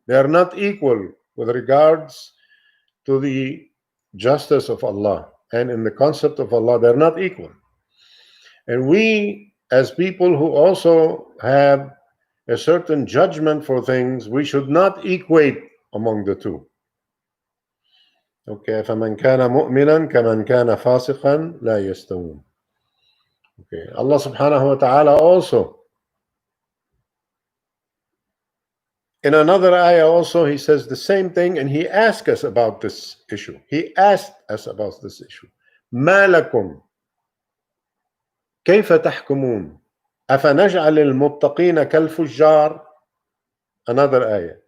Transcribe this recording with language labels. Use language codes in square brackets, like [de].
[en] They are not equal with regards to the justice of Allah and in the concept of Allah. They're not equal. And we, as people who also have a certain judgment for things, we should not equate among the two. [ar] Okay, فَمَنْ كَانَ مُؤْمِنًا كَمَنْ كَانَ فَاسِقًا لَا يَسْتَوُونَ. [en] Okay, Allah subhanahu wa ta'ala also in another ayah also, he says the same thing, and he asked us about this issue. He asked us about this issue. [ar] مَا لَكُمْ كَيْفَ تَحْكُمُونَ أَفَنَجْعَلِ الْمُتَّقِينَ كَالْفُجَّارِ. [en] Another ayah.